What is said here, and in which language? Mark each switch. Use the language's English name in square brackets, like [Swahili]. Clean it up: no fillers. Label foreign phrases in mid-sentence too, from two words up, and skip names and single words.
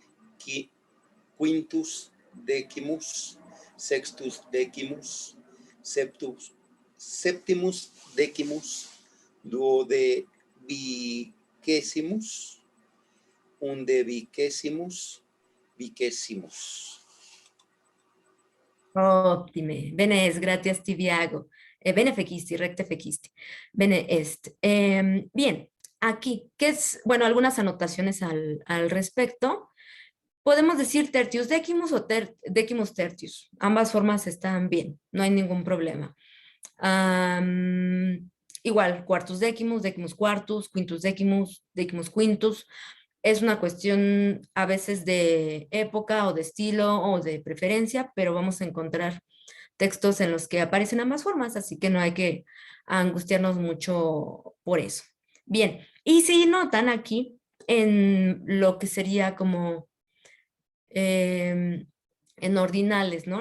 [Latin] quintus decimus, sextus decimus, septimus decimus, duodecimus, undecimus, vicesimus. Ottime. Bene, gracias Tibiago. Bene fecisti, recte fecisti. Bene est. [Spanish] Bien, aquí, ¿qué es? Bueno, algunas anotaciones al respecto. Podemos decir [Latin] tertius decimus [Spanish] o [Latin] decimus tertius. [Spanish] Ambas formas están bien, no hay ningún problema. Igual, [Latin] quartus decimus, decimus quartus, quintus decimus, decimus quintus. [Spanish] Es una cuestión a veces de época o de estilo o de preferencia, pero vamos a encontrar textos en los que aparecen ambas formas, así que no hay que angustiarnos mucho por eso. Bien, y si notan aquí en lo que sería como en ordinales, ¿no?